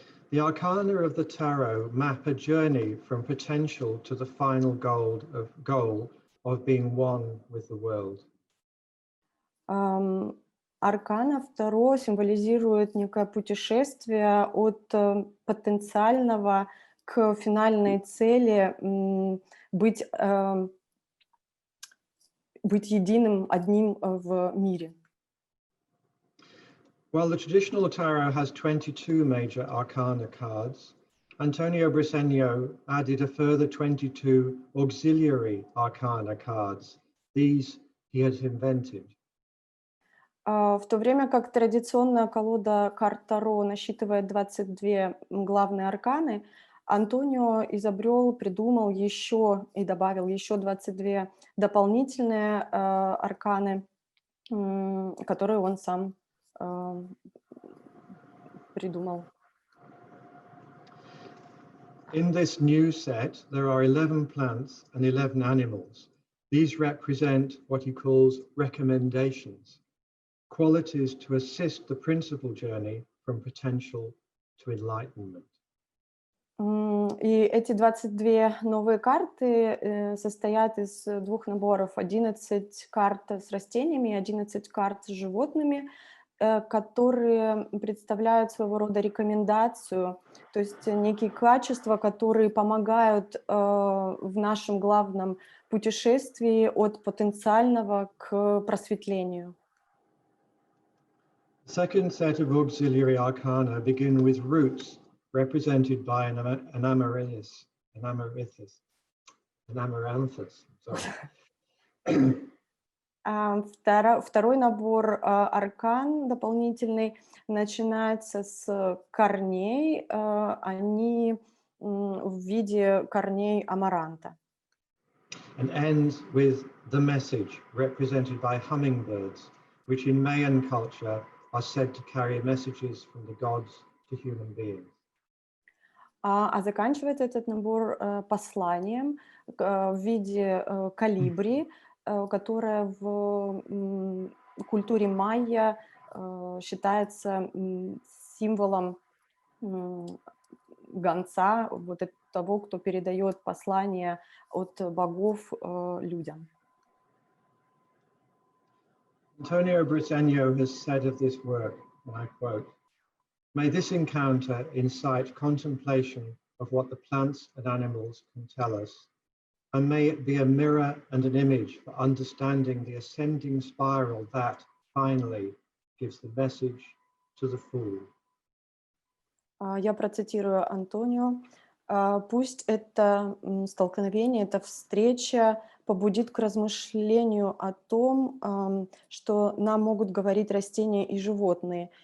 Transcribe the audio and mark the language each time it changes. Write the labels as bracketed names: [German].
[English] The arcana of the tarot map a journey from potential to the final goal of being one with the world. [Russian] Аркана Таро символизирует некое путешествие от потенциального к финальной цели быть единым, одним в мире. [English] While the traditional tarot has 22 major arcana cards, Antonio Briceno added a further 22 auxiliary arcana cards. These he had invented. [Russian] В то время как традиционная колода карт Таро насчитывает 22 главные арканы, Антонио изобрел, придумал еще и добавил еще 22 дополнительные арканы, которые он сам придумал. [English] In this new set, there are 11 plants and 11 animals. These represent what he calls recommendations, qualities to assist the principal journey from potential to enlightenment. [Russian] И эти 22 новые карты состоят из двух наборов: 11 карт с растениями и 11 карт с животными, которые представляют своего рода рекомендацию, то есть некие качества, которые помогают в нашем главном путешествии от потенциального к просветлению. [English] The second set of auxiliary arcana begin with roots, represented by an amaranthus. [Russian] Второй набор аркан дополнительный начинается с корней, они в виде корней амаранта. [English] And ends with the message, represented by hummingbirds, which in Mayan culture are said to carry messages from the gods to human beings. [Russian] А заканчивается этот набор посланием в виде колибри, которая в культуре майя считается символом гонца, вот того, кто передает послание от богов людям. [English] Antonio Briceno has said of this work, and I quote, "May this encounter incite contemplation of what the plants and animals can tell us, and may it be a mirror and an image for understanding the ascending spiral that, finally, gives the message to the fool." [Russian] Я процитирую Антонио. «Пусть это столкновение, эта встреча побудит к размышлению о том, что нам могут говорить растения и животные.